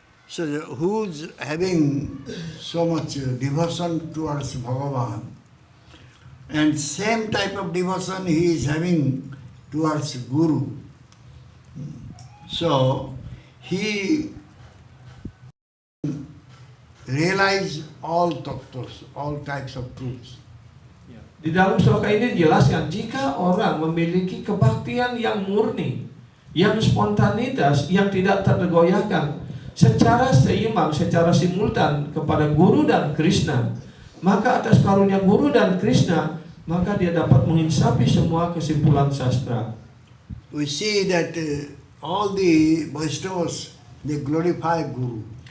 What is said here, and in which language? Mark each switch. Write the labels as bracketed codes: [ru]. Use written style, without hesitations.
[en] So who's having so much devotion towards Bhagavan, and same type of devotion he is having towards Guru. So he realized all tattvas, all types of truths. [id] Di dalam sloka ini dijelaskan, jika orang memiliki kebaktian yang murni, yang spontanitas, yang tidak tergoyahkan, secara seimbang, secara simultan kepada Guru dan Krishna, maka atas karunia Guru dan Krishna, maka dia dapat menginsafi semua kesimpulan sastra. [en] We see that all the Vaishnavas, they glorify Guru.